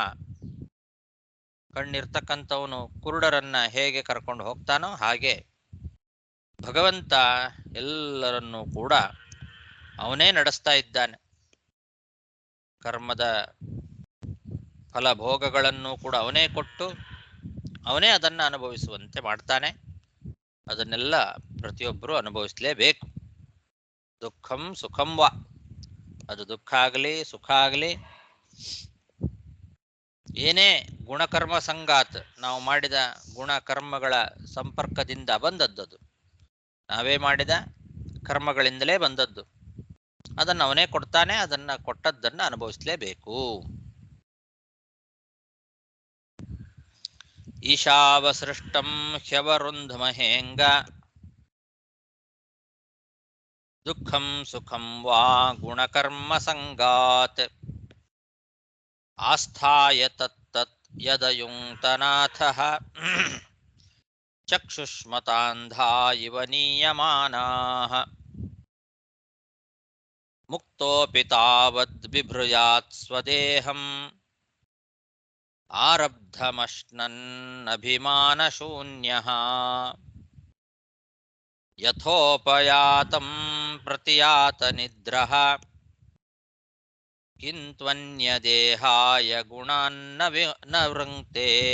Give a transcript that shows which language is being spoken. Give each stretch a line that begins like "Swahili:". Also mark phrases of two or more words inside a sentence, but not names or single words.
Kannada: ಕಣ್ಣಿರ್ತಕ್ಕಂಥವನು ಕುರುಡರನ್ನ ಹೇಗೆ ಕರ್ಕೊಂಡು ಹೋಗ್ತಾನೋ ಹಾಗೆ ಭಗವಂತ ಎಲ್ಲರನ್ನೂ ಕೂಡ ಅವನೇ ನಡೆಸ್ತಾ ಇದ್ದಾನೆ. ಕರ್ಮದ ಫಲಭೋಗಗಳನ್ನು ಕೂಡ ಅವನೇ ಕೊಟ್ಟು ಅವನೇ ಅದನ್ನು ಅನುಭವಿಸುವಂತೆ ಮಾಡ್ತಾನೆ. ಅದನ್ನೆಲ್ಲ ಪ್ರತಿಯೊಬ್ಬರೂ ಅನುಭವಿಸಲೇಬೇಕು.
Sanskrit: ದುಃಖಂ ಸುಖಂ ವಾ,
Kannada: ಅದು ದುಃಖ ಆಗಲಿ ಸುಖ ಆಗಲಿ, ಏನೇ
Sanskrit: ಗುಣಕರ್ಮ ಸಂಗಾತ್,
Kannada: ನಾವು ಮಾಡಿದ ಗುಣಕರ್ಮಗಳ ಸಂಪರ್ಕದಿಂದ ಬಂದದ್ದು, ನಾವೇ ಮಾಡಿದ ಕರ್ಮಗಳಿಂದಲೇ ಬಂದದ್ದು. ಅದನ್ನು ಅವನೇ ಕೊಡ್ತಾನೆ. ಅದನ್ನ ಕೊಟ್ಟದ್ದನ್ನು ಅನುಭವಿಸಲೇಬೇಕು.
Sanskrit: ಈಶಾವಸೃಷ್ಟಂ ಹ್ಯವರುಂಧಮಹೇಂಗ ದುಃಖಂ ಸುಖಂ ವಾ ಗುಣಕರ್ಮ ಸಂಗಾತ್ ಆಸ್ಥಾಯ ತತ್ತತ್ ಯದಯುಂಕ್ತನಾಥಃ ಚಕ್ಷುಷ್ಮತಾಂಧಾ ಇವ ನೀಯಮಾನಾಃ ಮುಕ್ತೋಪಿ ತಾವದ್ ಬಿಭ್ರಯಾತ್ ಸ್ವದೇಹಂ ಆರಬ್ಧಮಶ್ನನ್ನಭಿಮಾನಶೂನ್ಯಃ ಯಥೋಪಯಾತಂ ಪ್ರತಿಯಾತ ನಿದ್ರಃ ಕಿಂತ್ವನ್ಯದೇಹಾಯ ಗುಣಾನ್ನ ನ ವೃಂಕ್ತೆ.